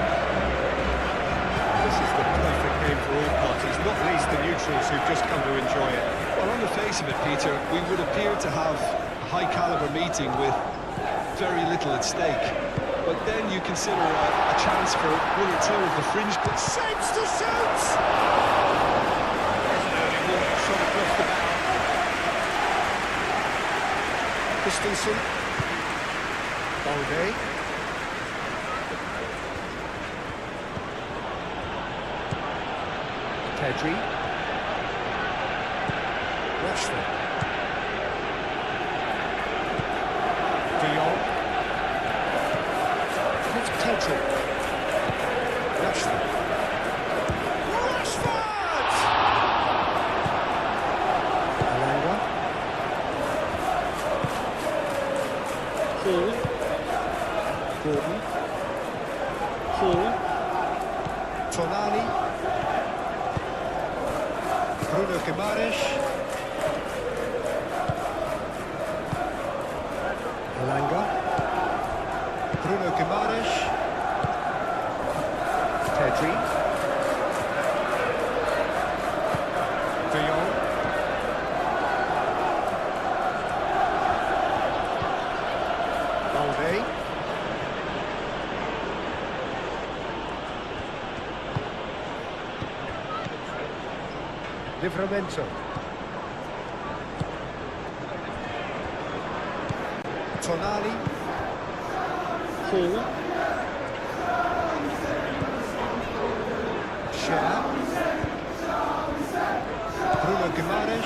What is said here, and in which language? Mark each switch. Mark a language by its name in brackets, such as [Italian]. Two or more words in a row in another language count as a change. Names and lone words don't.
[English] This is the perfect game for all parties, not least the neutrals who've just come to enjoy it. Well, on the face of it, Peter, we would appear to have a high-caliber meeting with very little at stake. But then you consider a chance for one or two of the fringe. Shapes to shoot! Christensen. Balde. Pedri. Rashford. De Jong. Pedri. Rashford. Rashford! LaLiga. Hall. Gordon. Hall. Tonali. Bruno Guimaraes. LaLiga. Bruno Guimaraes. Pedri. De Jong. Balde. Livramento. Tonali. Hall. Bruno Guimaraes.